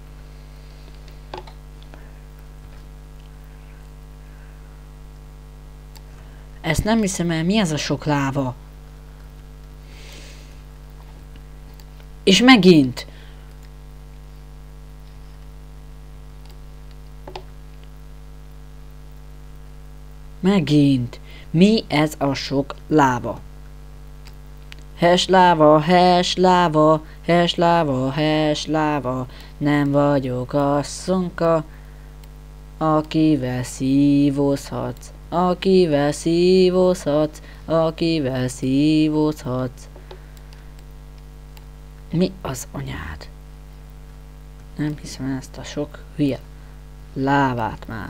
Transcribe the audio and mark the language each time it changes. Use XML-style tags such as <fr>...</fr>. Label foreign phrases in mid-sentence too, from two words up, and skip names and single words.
<hu>Ezt nem hiszem el, mi ez a sok láva? És megint! Megint! Mi ez a sok láva? Hes láva, hes láva, hes láva, hes láva, nem vagyok asszonka, akivel szívózhatsz, akivel szívózhatsz, akivel szívózhatsz. Mi az anyád? Nem hiszem ezt a sok hülye lávát már.</hu>